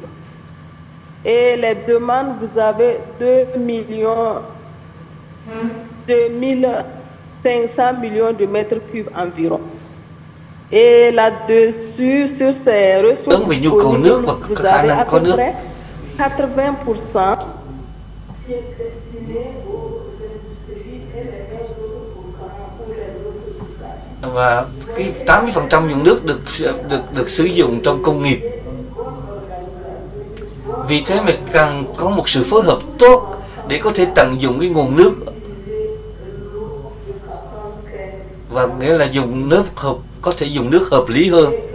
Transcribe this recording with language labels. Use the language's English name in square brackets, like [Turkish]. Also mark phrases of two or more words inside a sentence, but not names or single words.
[French] Et les demandes, vous avez 2,500 millions de mètres cubes environ. Et là-dessus, sur ces ressources disponibles, vous avez à peu près 80% qui est destiné aux industries et les 20 autres pour les autres usages. [Vietnamese] Và cái 80% nguồn nước được sử dụng trong công nghiệp. Vì thế mà cần có một sự phối hợp tốt để có thể tận dụng cái nguồn nước, và nghĩa là dùng nước có thể dùng nước hợp lý hơn.